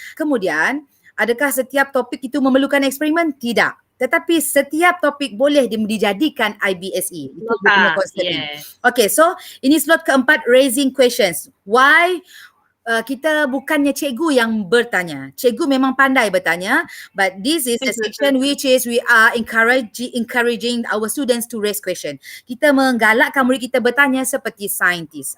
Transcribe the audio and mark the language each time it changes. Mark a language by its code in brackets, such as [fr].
[ms] Kemudian, adakah setiap topik itu memerlukan eksperimen? Tidak. Tetapi setiap topik boleh dijadikan IBSE. Itu punya konsepnya. Okay, so ini slot keempat, raising questions. Why? Kita bukannya cikgu yang bertanya. Cikgu memang pandai bertanya, [en] but this is a section which is we are encouraging our students to raise question. [ms] Kita menggalakkan murid kita bertanya seperti saintis.